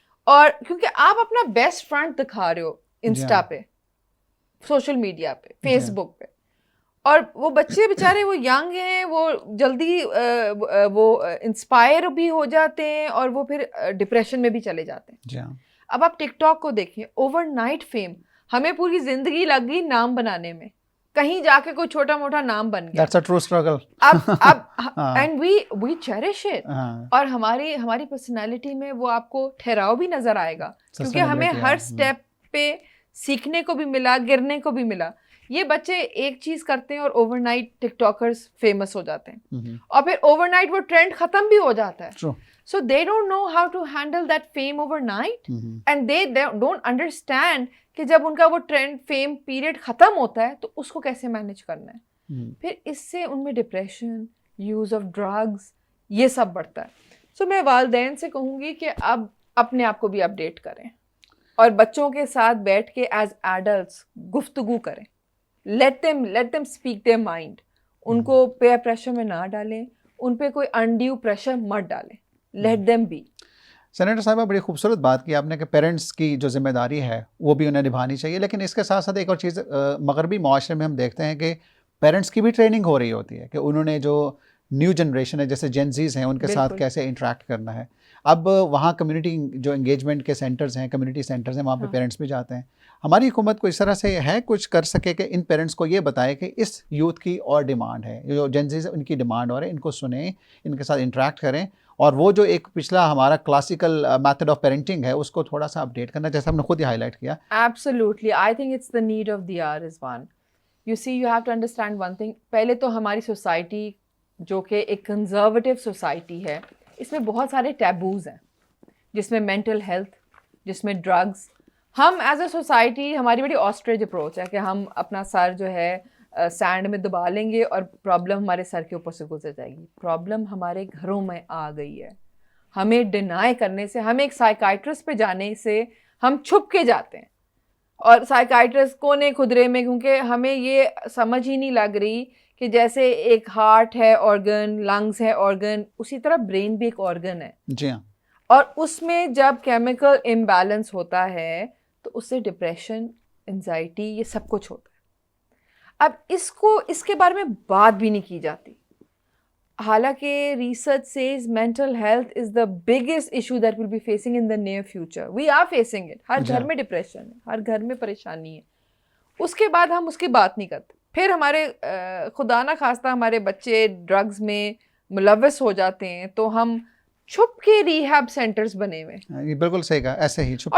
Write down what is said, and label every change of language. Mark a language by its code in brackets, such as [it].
[ur] اور کیونکہ آپ اپنا بیسٹ فرینڈ دکھا رہے ہو انسٹا پہ, سوشل میڈیا پہ, فیس بک پہ, اور وہ بچے بیچارے وہ ینگ ہیں, وہ جلدی وہ انسپائر بھی ہو جاتے ہیں اور وہ پھر ڈپریشن میں بھی چلے جاتے ہیں. اب آپ ٹک ٹاک کو دیکھیں, اوور نائٹ فیم, ہمیں پوری زندگی لگ گئی نام بنانے میں, کہیں جا کے کوئی چھوٹا موٹا نام بن گیا. [en] That's a true struggle. اب and we cherish it. [ur] اور ہماری پرسنالٹی میں وہ آپ کو ٹھہراؤ بھی نظر آئے گا, کیونکہ ہمیں ہر سٹیپ پہ سیکھنے کو بھی ملا, گرنے کو بھی ملا. یہ بچے ایک چیز کرتے ہیں اور اوور نائٹ ٹک ٹاکرز فیمس ہو جاتے ہیں, اور پھر اوور نائٹ وہ ٹرینڈ ختم بھی ہو جاتا ہے. [en] so they don't know how to handle that fame overnight, and they don't understand [ur] کہ جب ان کا وہ ٹرینڈ فیم پیریڈ ختم ہوتا ہے تو اس کو کیسے مینیج کرنا ہے. پھر اس سے ان میں ڈپریشن, یوز آف ڈرگز, یہ سب بڑھتا ہے. سو میں والدین سے کہوں گی کہ اب اپنے آپ کو بھی اپڈیٹ کریں اور بچوں کے ساتھ بیٹھ کے ایز ایڈلٹس گفتگو کریں. [en] let them speak their mind. [ur] ان کو پیئر پریشر میں نہ ڈالیں, ان پہ کوئی انڈیو پریشر مت ڈالیں. [en] let them be. [ur] سینیٹر صاحبہ, بڑی خوبصورت بات کی آپ نے کہ پیرنٹس کی جو ذمہ داری ہے وہ بھی انہیں نبھانی چاہیے. لیکن اس کے ساتھ ساتھ ایک اور چیز مغربی معاشرے میں ہم دیکھتے ہیں کہ پیرنٹس کی بھی ٹریننگ ہو رہی ہوتی ہے کہ انہوں نے جو نیو جنریشن ہے جیسے جینزیز ہیں ان کے ساتھ کیسے انٹریکٹ کرنا ہے. اب وہاں کمیونٹی جو انگیجمنٹ کے سینٹرز ہیں, کمیونٹی سینٹرز ہیں, وہاں پہ پیرنٹس بھی جاتے ہیں. ہماری حکومت کو اس طرح سے ہے کچھ کر سکے کہ ان پیرنٹس کو یہ بتائے کہ اس یوتھ کی اور ڈیمانڈ ہے, جو جینزیز ان کی ڈیمانڈ اور ہے, ان کو سنیں, ان کے ساتھ انٹریکٹ کریں, اور وہ جو ایک پچھلا ہمارا کلاسیکل میتھڈ آف پیرنٹنگ ہے اس کو تھوڑا سا اپڈیٹ کرنا, جیسا ہم نے خود ہی ہائی لائٹ کیا. [en] Absolutely. I think it's the need of the hour is one. You see, you have to understand one thing. [ur] پہلے تو ہماری سوسائٹی جو کہ ایک کنزرویٹو سوسائٹی ہے, اس میں بہت سارے ٹیبوز ہیں, جس میں مینٹل ہیلتھ, جس میں ڈرگس. ہم ایز اے سوسائٹی, ہماری بڑی آسٹریج اپروچ ہے کہ ہم اپنا سر جو ہے سینڈ میں دبا لیں گے اور پرابلم ہمارے سر کے اوپر سے گزر جائے گی. پرابلم ہمارے گھروں میں آ گئی ہے. ہمیں ڈینائی کرنے سے, ہمیں ایک سائیکائٹرسٹ پہ جانے سے ہم چھپ کے جاتے ہیں, اور سائیکائٹرسٹ کونے خدرے میں, کیونکہ ہمیں یہ سمجھ ہی نہیں لگ رہی کہ جیسے ایک ہارٹ ہے آرگن, لنگز ہے آرگن, اسی طرح برین بھی ایک آرگن ہے. جی ہاں, اور اس میں جب کیمیکل امبیلنس ہوتا ہے تو اس سے ڈپریشن, انزائٹی, یہ سب کچھ ہوتا ہے. اب اس کے بارے میں بات بھی نہیں کی جاتی, حالانکہ research Cs [en] mental health is the biggest issue that we'll be facing in the near future. We are facing it. [ur] ہر گھر میں ڈپریشن ہے, ہر گھر میں پریشانی ہے. اس کے بعد ہم اس کی بات نہیں کرتے. پھر ہمارے خدا نہ خواستہ ہمارے بچے ڈرگز میں ملوث ہو جاتے ہیں تو ہم چھپ کے ریہیب سینٹرز بنے ہوئے, یہ بالکل صحیح کہا, ایسے ہی چھپ کے